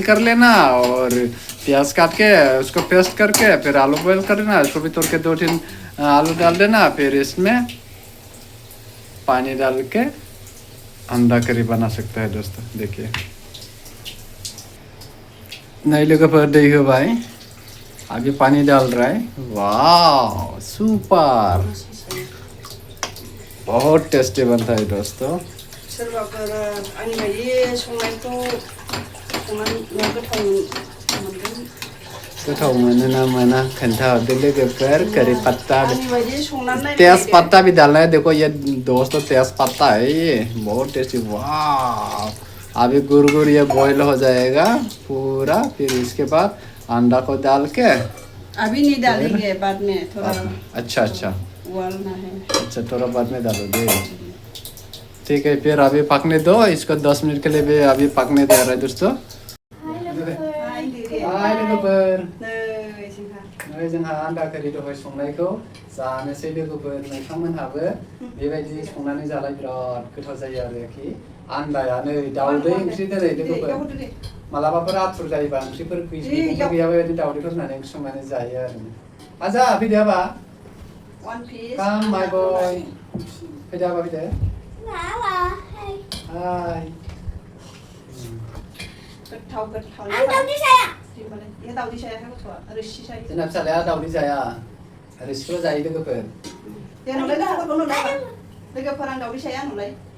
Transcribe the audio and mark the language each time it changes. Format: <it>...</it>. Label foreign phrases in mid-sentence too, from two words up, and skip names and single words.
<hi>कर लेना और प्याज काट के उसको पेस्ट करके फिर आलू बॉईल कर लेना उसको भी तोड़ के 2-3 आलू डाल देना फिर इसमें पानी डाल के अंडा करी बना सकता है दोस्तों देखिए नहीं</hi> <brx>लोगोफोर दै होबाय</brx> <hi>अभी पानी डाल रहा है वाह सुपर बहुत टेस्टी बनता है दोस्तों</hi> <brx>सोरबाफोर आंनि बायदि संनायखौ गोथाव मोनो ना मोना खोन्थाहरदो लोगोफोर</brx> <hi>करी पत्ता तेज पत्ता भी डालना है देखो ये दोस्तों तेज पत्ता है ये बहुत टेस्टी वाह अभी गुरगुर ये बॉईल हो जाएगा पूरा फिर इसके बाद अंडा को डाल के अभी नहीं डालेंगे बाद में थोड़ा अच्छा उबाल ना है। अच्छा थोड़ा बाद में डालोगे। ठीक है फिर अभी पकने दो इसको 10 मिनट के लिए भी अभी पकने दे रहा है दोस्तों।</hi> <brx>हाय लोगोफोर नै जोंहा आन्दा करि दहाय संनायखौ जानोसै लोगोफोर नोंथांमोनहाबो बेबायदि संनानै जालाय बिराद गोथाव जायो आरोखि आन्दाया नै दाउदै ओंख्रि दोनै लोगोफोर मालाबाफोर आथुर जायोबा ओंख्रिफोर गैयाबा बेबायदि दाउदैफोर होनानै ओंख्रि संनानै जायो आरो आजा फैदो आबा</brx> <en>One piece. Come my boy</en> <brx>फैदो आबा फैदो हाय गोथाव दाउदै जाया ये दाउदै जाया गथ'आ रोसि जायो जोंना फिसालाया दाउदै जाया रोसिखौल' जायो लोगोफोर दे नुलाय लोगोफोरखौ नुलाय लोगोफोर आं दाउदै जाया नुलाय</brx>